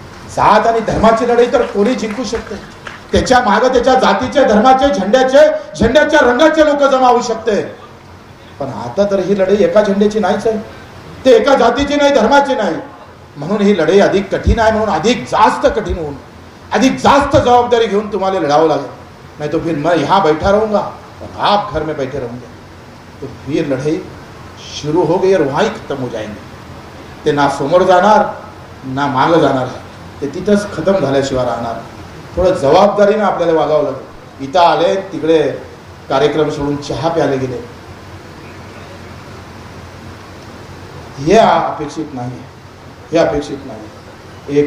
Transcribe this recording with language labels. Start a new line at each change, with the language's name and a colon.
Marathi: जात आणि धर्माची लढाई तर कोणी जिंकू शकते. त्याच्या मागे त्याच्या जातीचे, धर्माचे, झेंड्याच्या रंगाचे लोक जमा होऊ शकते. पण आता तर ही लढाई एका झेंड्याची नाहीच आहे, ते एका जातीची नाही, धर्माची नाही. म्हणून ही लढाई अधिक कठीण आहे. म्हणून अधिक जास्त कठीण होऊन अधिक जास्त जबाबदारी घेऊन तुम्हाला लढावं लागेल.
Hindi: नहीं तो फिर मैं यहाँ बैठा रहूँगा और आप घर में बैठे रहेंगे. तो फिर लड़ाई शुरू हो गई और वहाँ ही खत्म हो जाएंगे.
Marathi: ते ना समोर जाणार ना मागं जाणार आहे, ते तिथंच खतम झाल्याशिवाय राहणार. थोडं जबाबदारीनं आपल्याला वागावं लागेल. इथं आले, तिकडे कार्यक्रम सोडून चहा प्यायला गेले, हे अपेक्षित नाही, हे अपेक्षित नाही.